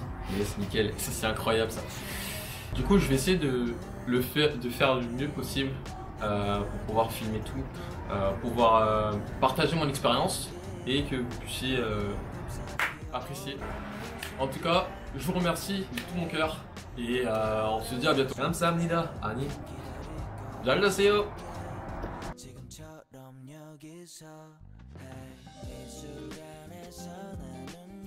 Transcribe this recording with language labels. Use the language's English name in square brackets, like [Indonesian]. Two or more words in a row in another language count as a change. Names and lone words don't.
[French] Yes, nickel, ça c'est incroyable ça. Du coup, je vais essayer de faire le mieux possible pour pouvoir filmer tout, pouvoir partager mon expérience et que vous puissiez apprécier. En tout cas, je vous remercie de tout mon cœur et on se dit à bientôt. [Korean] 감사합니다. 아니, 잘 가세요. 지금처럼 여기서 이 시간에서 나는